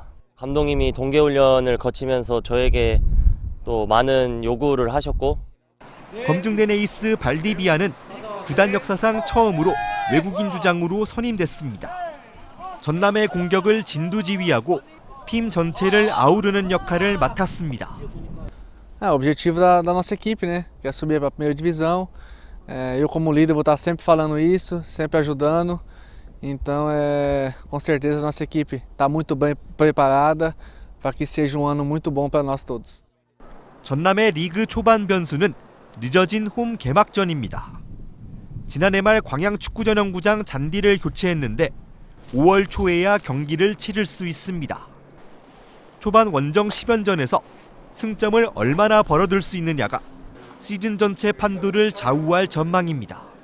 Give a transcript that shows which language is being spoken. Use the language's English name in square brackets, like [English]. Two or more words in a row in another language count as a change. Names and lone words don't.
[Korean] 감독님이 동계훈련을 거치면서 저에게 또 많은 요구를 하셨고 검증된 에이스 발디비아는 구단 역사상 처음으로 외국인 주장으로 선임됐습니다. 전남의 공격을 진두지휘하고 팀 전체를 아우르는 역할을 맡았습니다. [Portuguese] O objetivo da nossa equipe, né? Que é subir para a primeira divisão. Eu como líder vou estar sempre falando isso, sempre ajudando. Então, com certeza a nossa equipe está muito bem preparada para que seja ano muito bom para nós todos. [Korean] 전남의 리그 초반 변수는 늦어진 홈 개막전입니다. 지난해 말 광양축구전용구장 잔디를 교체했는데 5월 초에야 경기를 치를 수 있습니다. 초반 원정 10연전에서 승점을 얼마나 벌어들 수 있느냐가 시즌 전체 판도를 좌우할 전망입니다.